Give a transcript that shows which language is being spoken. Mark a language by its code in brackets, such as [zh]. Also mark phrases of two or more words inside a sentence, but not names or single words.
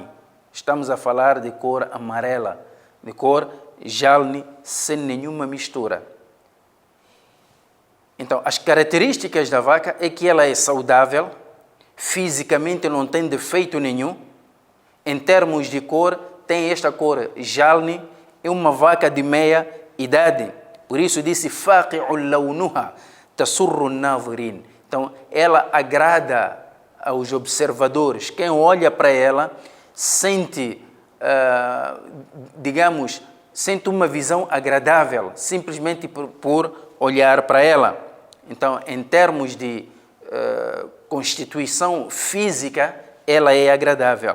[pt] Estamos a falar de cor amarela, de cor jalni, sem nenhuma mistura. Então, as características da vaca é que ela é saudável, fisicamente não tem defeito nenhum. Em termos de cor, tem esta cor jalni, é uma vaca de meia idade. Por isso disse: [ar] فاقع لونها تسر الناظرين. [pt] Então, ela agrada aos observadores. Quem olha para ela sente, sente uma visão agradável, simplesmente por olhar para ela. Então, em termos de constituição física, ela é agradável.